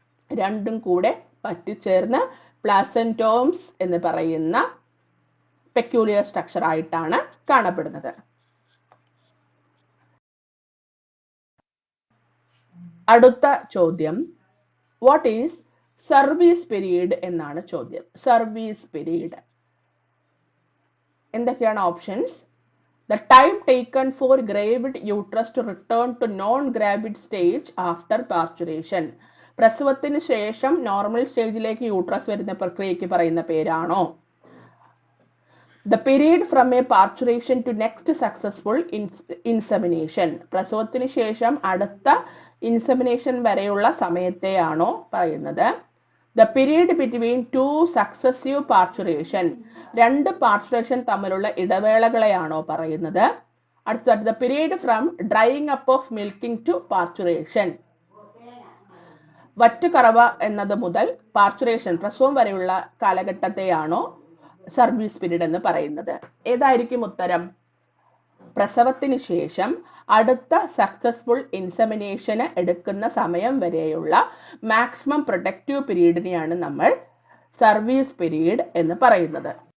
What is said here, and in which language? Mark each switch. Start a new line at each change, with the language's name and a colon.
Malayalam: രണ്ടും കൂടെ പറ്റിച്ചേർന്ന് പ്ലാസന്റോംസ് എന്ന് പറയുന്ന പെക്യൂലിയർ സ്ട്രക്ചർ ആയിട്ടാണ് കാണപ്പെടുന്നത്. അടുത്ത ചോദ്യം,
English: what is service period
Malayalam: എന്നാണ് ചോദ്യം. സർവീസ് പീരീഡ് എന്തൊക്കെയാണ് options?
English: The time taken for gravid uterus to return to non-gravid stage after parturition.
Malayalam: പ്രസവത്തിന് ശേഷം നോർമൽ സ്റ്റേജിലേക്ക് യൂട്രസ് വരുന്ന പ്രക്രിയയ്ക്ക് പറയുന്ന പേരാണോ?
English: The period from a parturition to next successful insemination.
Malayalam: പ്രസവത്തിന് ശേഷം അടുത്ത ഇൻസെമിനേഷൻ വരെയുള്ള സമയത്തെയാണോ പറയുന്നത്?
English: The period between two successive parturition.
Malayalam: രണ്ട് പാർച്ചുറേഷൻ തമ്മിലുള്ള ഇടവേളകളെയാണോ പറയുന്നത്? അടുത്തത്
English: the period from drying up of milking to parturition.
Malayalam: വറ്റുകറവ എന്നത് മുതൽ പാർച്ചുറേഷൻ പ്രസവം വരെയുള്ള കാലഘട്ടത്തെയാണോ സർവീസ് പീരീഡ് എന്ന് പറയുന്നത്? ഏതായിരിക്കും ഉത്തരം? പ്രസവത്തിന് ശേഷം അടുത്ത സക്സസ്ഫുൾ ഇൻസെമിനേഷന് എടുക്കുന്ന സമയം വരെയുള്ള മാക്സിമം പ്രൊഡക്റ്റീവ് പീരീഡിനെയാണ് നമ്മൾ സർവീസ് പീരീഡ് എന്ന് പറയുന്നത്.